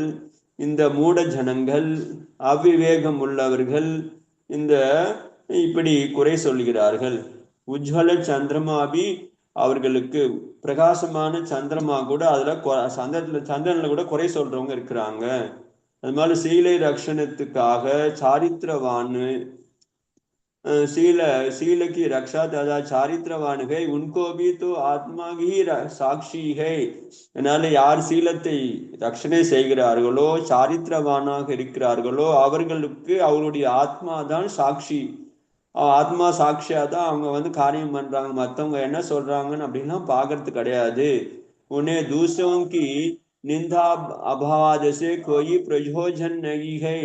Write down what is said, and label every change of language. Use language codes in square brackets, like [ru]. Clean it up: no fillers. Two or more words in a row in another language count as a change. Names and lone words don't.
[ta] இந்த மூட ஜனங்கள், அவிவேகம் உள்ளவர்கள் இப்படி குறை சொல்கிறார்கள். [sa] उज्ज्वल चन्द्रमापि, [ta] அவர்களுக்கு பிரகாசமான சந்திரமா கூட அதுல சந்திரன்ல கூட குறை சொல்றவங்க இருக்கிறாங்க. அது மாதிரி சீலை ரக்ஷணத்துக்காக சாரித்திரவானு [hi] शील की रक्षा तथा चारित्रवान है उनको भी तो आत्मा ही साक्षी है. [ta] அதனால யார் சீலத்தை ரட்சணை செய்கிறார்களோ சாரித்திரவானாக இருக்கிறார்களோ அவர்களுக்கு அவருடைய ஆத்மா தான் சாட்சி. ஆத்மா சாட்சியா தான் அவங்க வந்து காரியம் பண்றாங்க, மற்றவங்க என்ன சொல்றாங்கன்னு அப்படின்லாம் பார்க்கறது கிடையாது. [hi] उन्हें दूसरों की निंदा अपवाद से कोई प्रयोजन नहीं है.